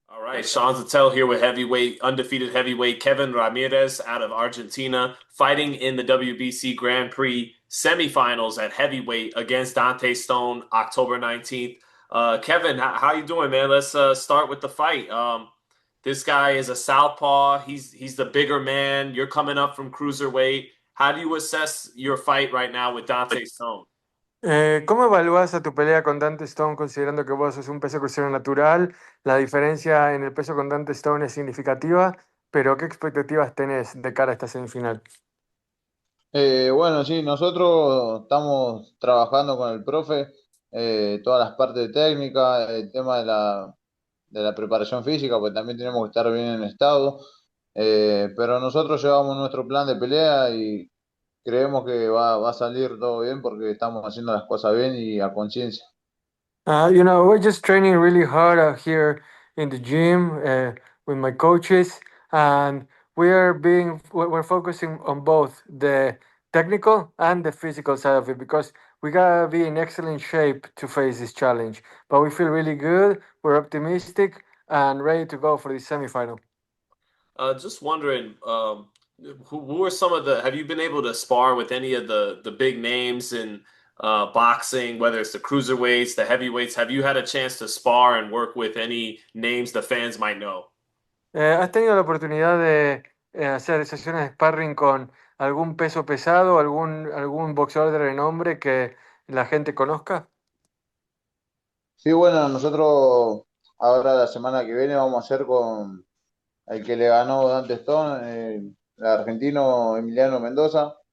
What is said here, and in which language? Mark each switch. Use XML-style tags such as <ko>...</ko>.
<en>All right, Sean Zittel here with undefeated heavyweight Kevin Ramirez out of Argentina, fighting in the WBC Grand Prix semifinals at heavyweight against Dante Stone, October 19th. Kevin, how you doing, man? Let's start with the fight. This guy is a southpaw. He's the bigger man. You're coming up from cruiserweight. How do you assess your fight right now with Dante Stone?</en> <es>¿Cómo evalúas a tu pelea con Dante Stone considerando que vos sos un peso crucero natural? La diferencia en el peso con Dante Stone es significativa, pero ¿qué expectativas tenés de cara a esta semifinal? Bueno, sí, nosotros estamos trabajando con el profe, todas las partes técnicas, el tema de la preparación física, pues también tenemos que estar bien en estado. Pero nosotros llevamos nuestro plan de pelea y creemos que va a salir todo bien porque estamos haciendo las cosas bien y a conciencia.</es> <en>We're just training really hard out here in the gym with my coaches, and we're focusing on both the technical and the physical side of it because we gotta be in excellent shape to face this challenge. But we feel really good, we're optimistic, and ready to go for the semifinal. Just wondering, who are some of the? Have you been able to spar with any of the big names in boxing, whether it's the cruiserweights, the heavyweights? Have you had a chance to spar and work with any names the fans might know?</en> <es>¿Has tenido la oportunidad de hacer sesiones de sparring con algún peso pesado, algún boxeador de renombre que la gente conozca? Sí, bueno, nosotros ahora la semana que viene vamos a hacer con el que le ganó Dante Stone, el argentino Emiliano Mendoza.</es>